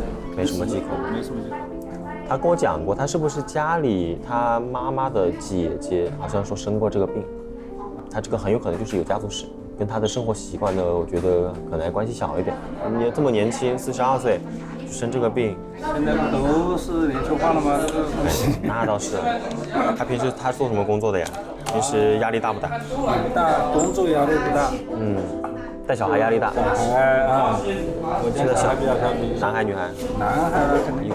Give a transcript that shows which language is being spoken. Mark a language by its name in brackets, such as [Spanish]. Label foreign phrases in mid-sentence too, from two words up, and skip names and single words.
[Chinese] 沒什麼忌口。沒什麼忌口。他跟我講過，他是不是家裡他媽媽的姐姐好像說生過這個病，他這個很有可能就是有家族史，跟他的生活習慣呢，我覺得可能還關係小一點。你這麼年輕，42歲就生這個病，現在不都是年輕化了嗎？那倒是。他平時他做什麼工作的呀？平時壓力大不大？不大，工作壓力不大。帶小孩壓力大。小孩啊，我家小孩比較調皮。男孩女孩？男孩肯定